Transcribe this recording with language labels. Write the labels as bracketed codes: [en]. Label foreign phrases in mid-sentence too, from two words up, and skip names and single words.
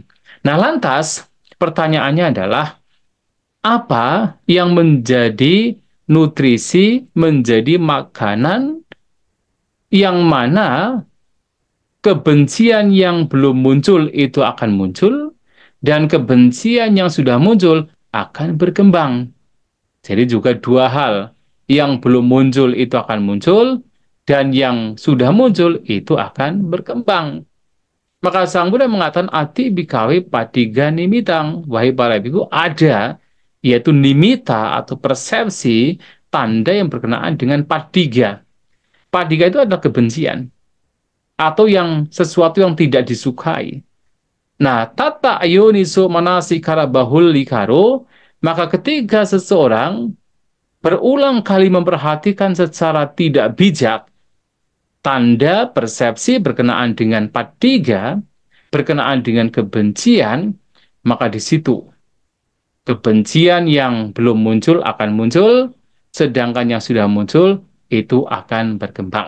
[id] Nah, lantas pertanyaannya adalah apa yang menjadi nutrisi, menjadi makanan yang mana kebencian yang belum muncul itu akan muncul dan kebencian yang sudah muncul akan berkembang. Jadi juga dua hal, yang belum muncul itu akan muncul dan yang sudah muncul itu akan berkembang. Maka Sang Buddha mengatakan [pi] ati bikawe patiga nimitang. [id] Wahai para biku, ada yaitu nimita atau persepsi tanda yang berkenaan dengan patiga. Patiga itu adalah kebencian atau yang sesuatu yang tidak disukai. Nah, [pi] tata ayoniso manasikara bahul likaro, [id] maka ketika seseorang berulang kali memperhatikan secara tidak bijak tanda persepsi berkenaan dengan patiga, berkenaan dengan kebencian, maka di situ kebencian yang belum muncul akan muncul, sedangkan yang sudah muncul itu akan berkembang.